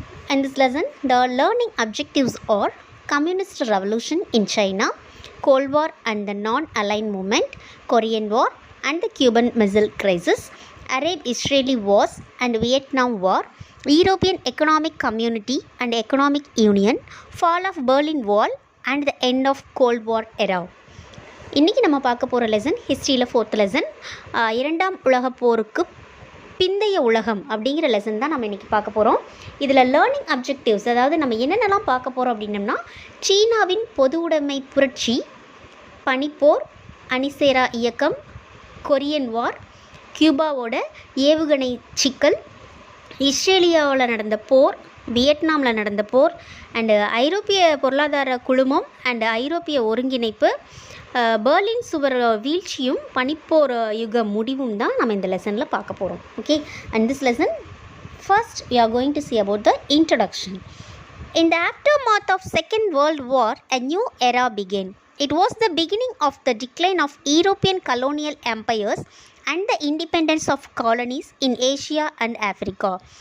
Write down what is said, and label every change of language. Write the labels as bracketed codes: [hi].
[en] In this lesson, the learning objectives are Communist Revolution in China, Cold War and the Non-Aligned Movement, Korean War and the Cuban Missile Crisis, Arab-Israeli Wars and Vietnam War, European Economic Community and Economic Union, Fall of Berlin Wall and the end of Cold War era. [ta] இன்றைக்கி நம்ம பார்க்க போகிற lesson ஹிஸ்ட்ரியில் 4th lesson, இரண்டாம் உலகப் போருக்கு பிந்தைய உலகம் அப்படிங்கிற லெசன் தான் நம்ம இன்றைக்கி பார்க்க போகிறோம். இதில் லேர்னிங் அப்ஜெக்டிவ்ஸ், அதாவது நம்ம என்னென்னலாம் பார்க்க போகிறோம் அப்படின்னம்னா, சீனாவின் பொது உடைமை புரட்சி, பனிப்போர், அணிசேரா இயக்கம், கொரியன் வார், கியூபாவோட ஏவுகணை சிக்கல், இஸ்ரேலியாவில் நடந்த போர், வியட்நாமில் நடந்த போர் அண்டு ஐரோப்பிய பொருளாதார குழுமம் அண்டு ஐரோப்பிய ஒருங்கிணைப்பு, பெர்லின் சுவர் வீழ்ச்சியும் பனிப்போர் யுக முடிவும் தான் நம்ம இந்த லெசனில் பார்க்க போகிறோம். [en] Okay, and this lesson first we are going to see about the introduction. In the aftermath of Second World War, a new era began. It was the beginning of the decline of European colonial empires and the independence of colonies in Asia and Africa.